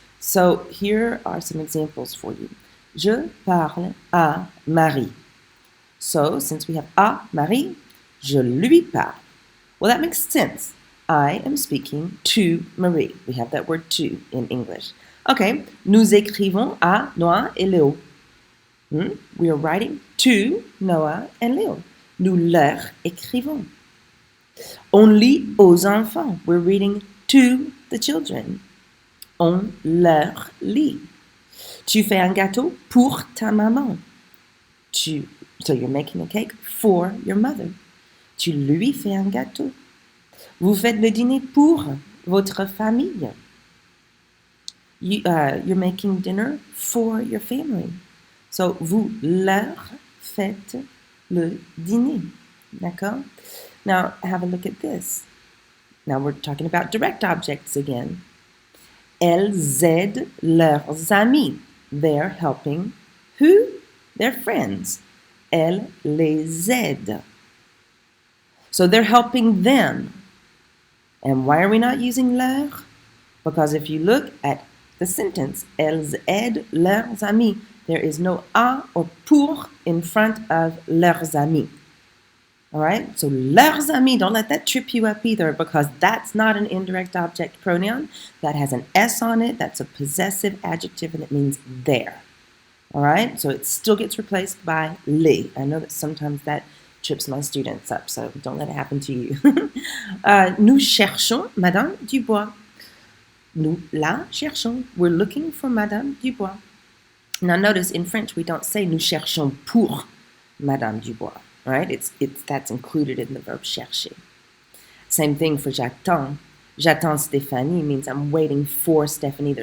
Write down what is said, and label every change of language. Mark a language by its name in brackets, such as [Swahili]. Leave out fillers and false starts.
[English] So here are some examples for you. [French] Je parle à Marie. [English] So, since we have [French] à Marie, je lui parle. [English] Well, that makes sense. I am speaking to Marie. We have that word to in English. [French] Okay, nous écrivons à Noah et Léo. [English] We are writing to Noah and Léo. [French] Nous leur écrivons. [English] On lit aux enfants. We're reading to the children. [French] On leur lit. Tu fais un gâteau pour ta maman. [English] So you're making a cake for your mother. [French] Tu lui fais un gâteau. Vous faites le dîner pour votre famille. [English] You're making dinner for your family. [French] So, vous leur faites le dîner. D'accord? [English] Now, have a look at this. Now, we're talking about direct objects again. [French] Elles aident leurs amis. [English] They're helping who? Their friends. [French] Elles les aident. [English] So they're helping them. And why are we not using leur? Because if you look at the sentence, [French] elles aident leurs amis, [English] there is no à or pour in front of [French] leurs amis. [English] All right? So [French] leurs amis, [English] don't let that trip you up either, because that's not an indirect object pronoun. That has an S on it. That's a possessive adjective, and it means their. All right? So it still gets replaced by les. I know that sometimes that trips my students up, so don't let it happen to you. [French] Nous cherchons Madame Dubois. Nous la cherchons. [English] We're looking for Madame Dubois. Now notice in French we don't say [French] nous cherchons pour Madame Dubois, [English] right? That's included in the verb chercher. Same thing for [French] j'attends. J'attends Stéphanie [English] means I'm waiting for Stephanie.